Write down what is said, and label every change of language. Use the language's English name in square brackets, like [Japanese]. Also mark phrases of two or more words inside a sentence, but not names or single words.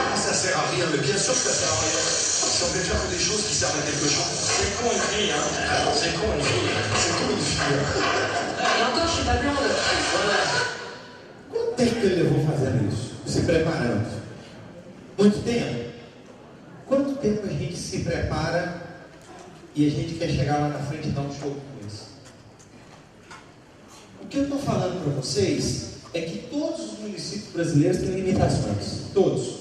[French] Ça sert à rien, mais bien sûr que ça sert à rien. Si on fait faire que des choses qui servent à quelque chose. C'est con une fille, hein. C'est con une fille. C'est con une fille. Et encore, je suis pas blonde. Voilà. [Portuguese] Quanto tempo que ele levou fazendo isso? Se preparando? Muito tempo? Quanto tempo a gente se prepara e a gente quer chegar lá na frente e dar um show como esse? O que eu estou falando para vocês é que todos os municípios brasileiros têm limitações, todos.